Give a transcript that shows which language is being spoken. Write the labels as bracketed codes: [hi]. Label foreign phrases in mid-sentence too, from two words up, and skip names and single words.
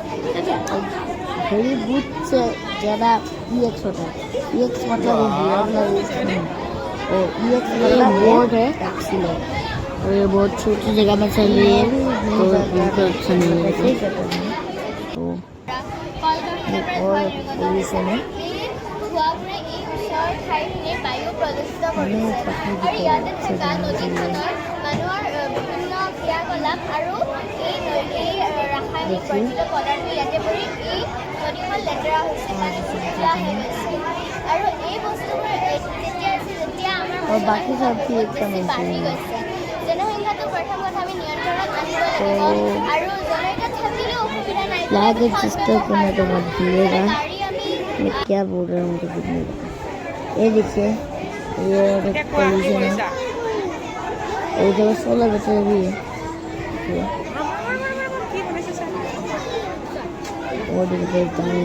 [en] very good [hi] से ज़्यादा EX होता है। EX मतलब EX मतलब बोर्ड है एक्सीलेंट। और ये बहुत छोटी जगह में चल रही है तो बिल्कुल अच्छा नहीं है। तो और पॉल्यूशन है, [as] বায়ু প্ৰদূষিত কৰিছে আৰু ইয়াতে থকা নদীখনৰ মানুহৰ বিভিন্ন ক্ৰিয়াকলাপ আৰু এই ৰাসায়নিক বৰ্জিত পদাৰ্থ ইয়াতে পৰি এই নদীখন লেতেৰা হৈছে, পানীটো লেতেৰা হৈ গৈছে। আৰু এই বস্তুবোৰ যেতিয়া আমাৰ বাকী সব ঠিক বাঢ়ি গৈছে, জনসংখ্যাটো প্ৰথম কথা আমি নিয়ন্ত্ৰণত আনিব লাগিব। আৰু জনসংখ্যা থাকিলেও অসুবিধা নাই, [hi] मैं क्या बोल रहा हूँ तो कुछ नहीं पता। ये देखिए ये पॉल्यूशन है, और जो 16 बच्चे भी है वो देखते हैं।